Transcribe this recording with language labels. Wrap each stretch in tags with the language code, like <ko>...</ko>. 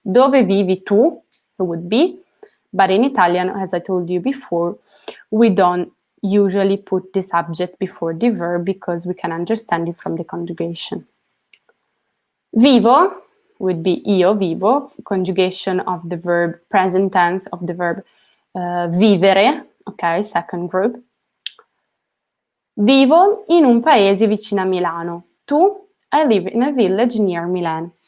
<it>Dove vivi tu?</it> <en>It would be. But in Italian, as I told you before, we don't usually put the subject before the verb because we can understand it from the conjugation. Vivo would be io vivo, conjugation of the verb, present tense of the verb vivere, ok, second group.</en> <it>Vivo in un paese vicino a Milano. Tu?</it> <en>I live in a village near Milan.</en>